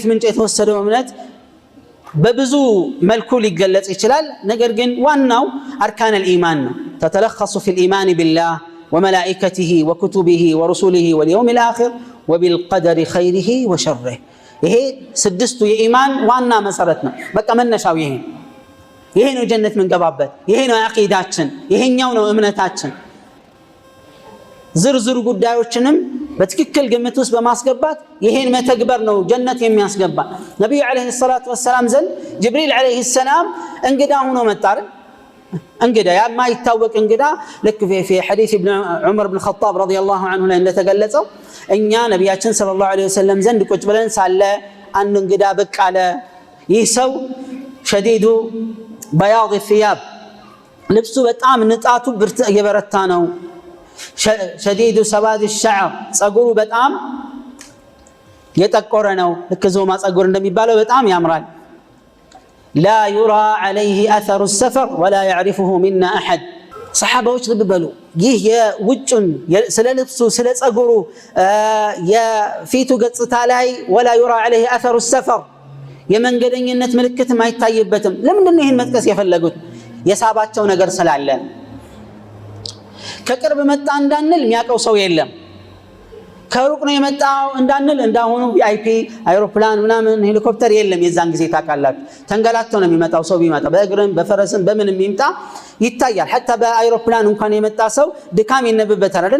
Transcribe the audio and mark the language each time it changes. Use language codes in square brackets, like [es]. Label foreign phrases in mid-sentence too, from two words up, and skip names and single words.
[am] ምንጭ የተወሰደው እምነት በብዙ መልኩ ሊገለጽ ይችላል። ነገር ግን ዋናው [ar] أركان الإيمان [am] ነው። [ar] تتلخص في الإيمان بالله وملائكته وكتبه ورسله واليوم الآخر وبالقدر خيره وشره። [am] ይሄ ስድስቱ የኢማን ዋና መሰረት ነው። በቃ መነሻው ይሄ ነው ጀነት ምንገባበት፣ ይሄ ነው አቂዳችን፣ ይሄኛው ነው እምነታችን። ዝርዝር ጉዳዮችንም በትክክል ግምት ውስጥ በማስገባት ይሄን መተግበር ነው ጀነት የሚያስገባ። ነብዩ [ar] عليه الصلاة والسلام [am] ዘንድ ጅብሪል [ar] عليه السلام [am] እንግዳ ሆኖ መጣ። እንግዳ የማይታወቅ እንግዳ ልክ [ar] في حديث ابن عمر بن الخطاب رضي الله عنه [am] ላይ እንደተገለጸው እኛ ነብያችን [ar] صلى الله عليه وسلم [am] ዘንድ ቁጭ ብለን ሳለ አንድ እንግዳ ብቅ አለ። ይህ ሰው [ar] شديد بياض الثياب [am] ልብሱ በጣም ንጣቱ የበረታ ነው። [ar] شديد سواد الشعر [am] ጸጉሩ በጣም የጠቆረ ነው። ልክ ዞማ ጸጉር እንደሚባለው በጣም ያምራል። [ar] لا يرى عليه أثر السفر ولا يعرفه منا أحد. [am] صحابዎች ልብ በሉ ይህ የውጭን ስለ ልብሱ ስለ ጸጉሩ የፊቱ ገጽታ ላይ [ar] ولا يرى عليه أثر السفر [am] የመንገደኝነት ምልክት ማይታይበትም። ለምንድን ነው ይሄን መጥቀስ የፈለጉት? የሳባቸው ነገር ስላለ። ከቅርብ መጣ እንዳንል የሚያውቀው ሰው የለም። ከሩቅ ነው የመጣው እንዳንል እንዳሁኑ ቪአይፒ አይሮፕላን ምናምን ሄሊኮፕተር የለም። የዛን ጊዜ ታውቃላችሁ ተንገላቶ ነው የሚመጣው። ሰው ቢመጣ በእግርም በፈረስም በምንም ይምጣ ይታያል። حتى በአይሮፕላን እንኳን የመጣ ሰው ድካም ይነበብበታል አይደል?